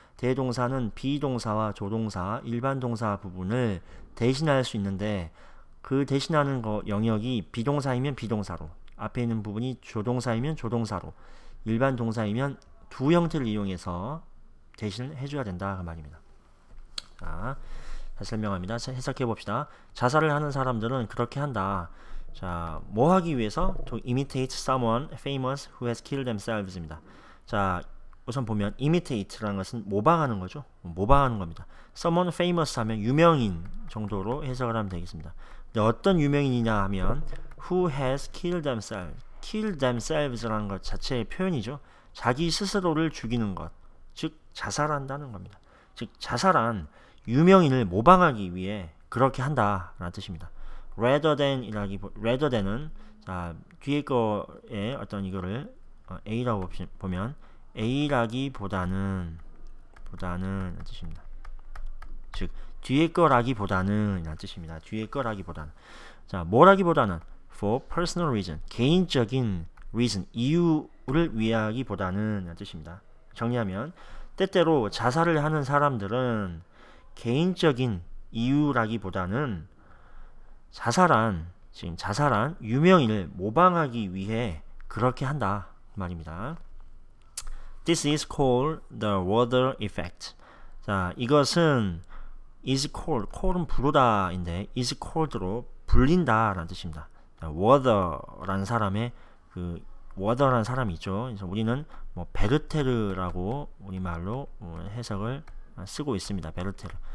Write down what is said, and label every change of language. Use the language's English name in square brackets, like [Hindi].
[Korean] 대동사는 비동사와 조동사, 일반 동사 부분을 대신할 수 있는데 그 대신하는 영역이 비동사이면 비동사로, 앞에 있는 부분이 조동사이면 조동사로, 일반 동사이면 두 형태를 이용해서 대신을 해줘야 된다 그 말입니다. 자, 다시 설명합니다. 해석해 봅시다. 자살을 하는 사람들은 그렇게 한다. 자, 뭐 하기 위해서? [English] To imitate someone famous who has killed themselves입니다. [Korean] 자, 우선 보면 imitate라는 것은 모방하는 거죠. 모방하는 겁니다. someone famous 하면 유명인 정도로 해석을 하면 되겠습니다. 근데 어떤 유명인이냐 하면 [English] who has killed themselves [Korean] 라는 것 자체의 표현이죠. 자기 스스로를 죽이는 것, 즉 자살한다는 겁니다. 즉 자살한 유명인을 모방하기 위해 그렇게 한다 라는 뜻입니다. rather than은 자, 뒤에 거에 어떤 이거를 A라고 보면 A라기보다는 라는 뜻입니다. 즉 뒤에 거라기보다는 라는 뜻입니다. 뒤에 거라기보다는. 자, 뭐라기보다는 [English] for personal reason, [Korean] 개인적인 reason, 이유를 위하기보다는 라는 뜻입니다. 정리하면 때때로 자살을 하는 사람들은 개인적인 이유라기보다는 자살한 유명인을 모방하기 위해 그렇게 한다 말입니다. [English] This is called the water effect. [Korean] 자, 이것은 is call은 부르다인데 [English] is called [Korean] 로 불린다 라는 뜻입니다. water라는 사람의 water라는 사람이 있죠. 그래서 우리는 뭐 베르테르라고 우리말로 해석을 쓰고 있습니다. 베르테르.